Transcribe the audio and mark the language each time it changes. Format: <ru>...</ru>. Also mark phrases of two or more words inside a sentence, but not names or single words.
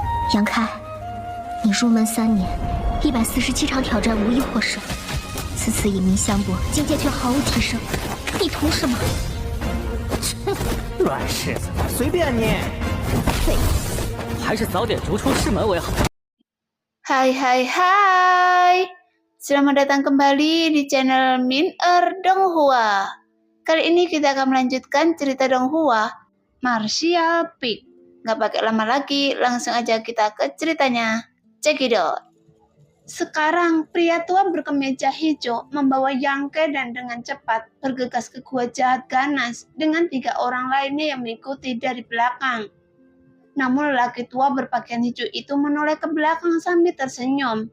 <zh>杨开，你入门3年，147场挑战无一获胜，此次以名相搏，境界却毫无提升，你图什么？乱柿子，随便你。废物，还是早点逐出师门为好。</zh> <id>Hai, selamat datang kembali di channel Min-er Donghua. Kali ini kita akan melanjutkan cerita Donghua, Martial Peak. Gak pakai lama lagi, langsung aja kita ke ceritanya.</id> <en>Check it out.</en> <id>Sekarang pria tua berkemeja hijau membawa Yangke dan dengan cepat bergegas ke gua jahat ganas dengan 3 orang lainnya yang mengikuti dari belakang. Namun lelaki tua berpakaian hijau itu menoleh ke belakang sambil tersenyum.</id>